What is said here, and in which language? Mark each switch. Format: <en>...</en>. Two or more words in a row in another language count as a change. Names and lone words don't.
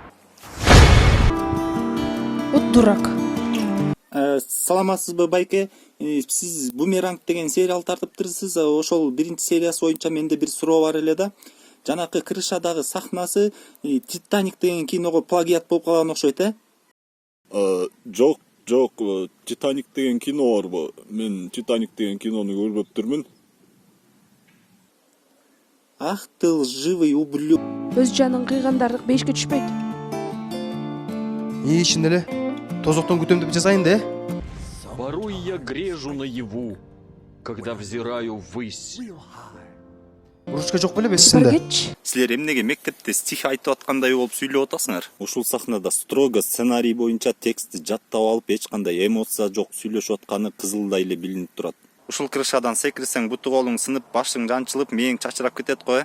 <ru>Вот дурак.</ru> <ky>Саламатсызбы, байке? Сиз Бумеранг деген сериал тартыптырсыз. Ошол биринчи сериясы боюнча менде бир суроо бар эле да. Жанакы крышадагы сахнасы Титаник деген киного плагиат болуп калган окшойт, Жок, Титаник деген кино барбы? Мен Титаник деген кинону көрбөптүрмүн.</ky> <ru>Ах ты лживый ублюд.</ru> <ky>Өз жанын кыйгандар бешке түшпөйт. ичинде эле тозоктон күтөм деп жазайын да.</ky> <ru>Порой я грежу наяву, когда взираю ввысь.</ru> <ky>Урушка жок беле бесисинде. Баргеч. Силер эмнеге мектепте стих айтып аткандай болуп сүйлөп атасыңар? Ушул сахнада строго сценарий боюнча текстти жаттап алып, эч кандай эмоция жок сүйлөшүп атканы кызылдай эле билинип турат. Ушул крышадан секирсең буту колуң сынып, башың жанчылып, мээң чачырап кетет го.</ky>